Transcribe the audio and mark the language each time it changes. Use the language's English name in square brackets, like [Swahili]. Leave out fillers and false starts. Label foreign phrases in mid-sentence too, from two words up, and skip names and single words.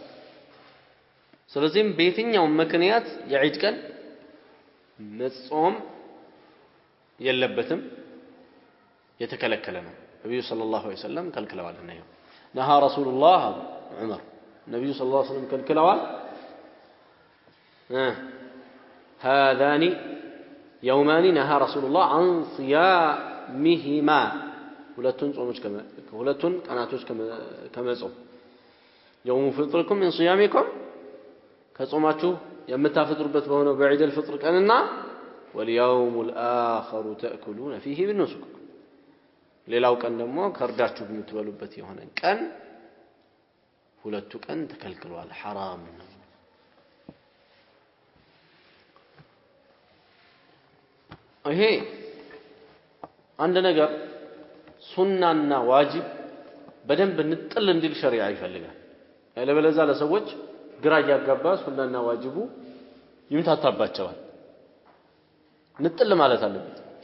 [Amharic] ስለዚህም በየትኛው ምክንያት የዒድ ቀን መጾም የለበትም የተከለከለ ነው ነብዩ [Arabic] صلى الله عليه وسلم [Amharic] ከልክለዋልና ይሄ [Arabic] نهى رسول الله [Amharic] ዑመር ነብዩ [Arabic] صلى الله عليه وسلم [Amharic] ከልክለዋል [Arabic] هذان يومان نهى رسول الله عن صيامهما [Amharic] ሁለቱን ጾሞች ሁለቱን ቀናቶች ከመጾም [Arabic] يوم فطركم من صيامكم [Amharic] ከጾማችሁ የምታፈጥሩበት በሆነው በዒድ الفطر ቀንና [Arabic] واليوم الآخر تأكلون فيه بالنسك [Amharic] ሌላው ቀን ደግሞ ከርዳችሁ የምትበሉበት የሆነ ቀን ሁለቱ ቀን ተከልክሏል حرام ነው ይሄ አንድ ነገር ሱናና ዋጅብ በደንብ ንጥል እንዲል ሸሪዓ ይፈልጋል ያለበለዛ ለሰዎች ግራ ያጋባ ሱናና ዋጅቡ ይምታታባቸዋል ንጥል ማለት አለበት